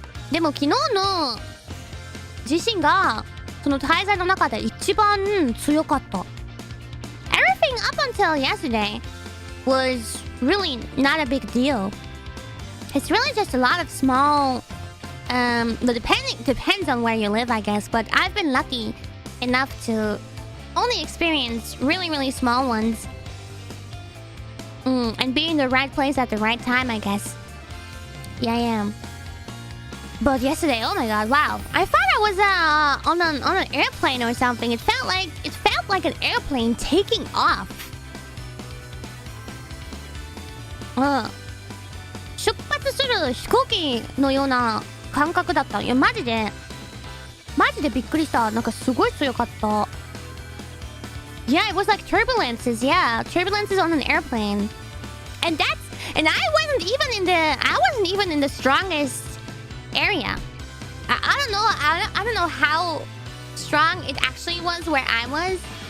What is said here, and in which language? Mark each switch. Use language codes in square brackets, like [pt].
[ja] でも昨日の地震がその滞在の中で一番強かった。 [en] Everything up until yesterday was really not a big deal. It's really just a lot of small, depends on where you live, I guess. But I've been lucky enough to only experience really, really small ones. And be in the right place at the right time, I guess. Yeah, I am. But yesterday, oh my god, wow! I thought I was on an airplane or something. It felt like an airplane taking off. [ja] 出発する飛行機のような感覚だった。いやマジでびっくりした。なんかすごい強かった。 [en] Yeah, it was like turbulences. Yeah, turbulences on an airplane. And I wasn't even in the strongest area. I don't know how strong it actually was where I was.